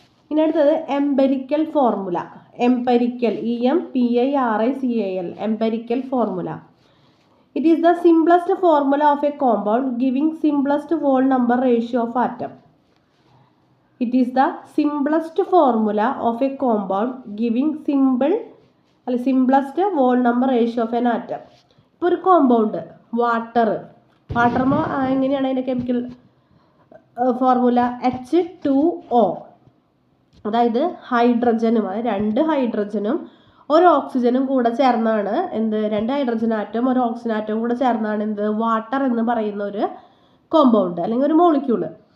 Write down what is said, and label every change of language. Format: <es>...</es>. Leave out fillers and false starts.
<ml>ഇനി അടുത്തത് empirical formula. Empirical EMPIRICAL empirical formula.</ml> <en>It is the simplest formula of a compound giving simplest whole number ratio of atom. It is the simplest formula of a compound giving simplest whole number ratio of an atom.</en> <ml>ഇപ്പോൾ ഒരു compound water എങ്ങനെയാണ് അതിൻ്റെ chemical formula? H2O. അതായത് ഹൈഡ്രജനും, അതായത് 2 ഹൈഡ്രജനും 1 ഓക്സിജനും കൂടെ ചേർന്നാണ് എന്ത്? 2 ഹൈഡ്രജൻ ആറ്റം 1 ഓക്സിജൻ ആറ്റം കൂടെ ചേർന്നാണ് എന്ത്? വാട്ടർ എന്ന് പറയുന്ന ഒരു കോമ്പൗണ്ട് അല്ലെങ്കിൽ ഒരു മോളിക്യൂള്.</ml>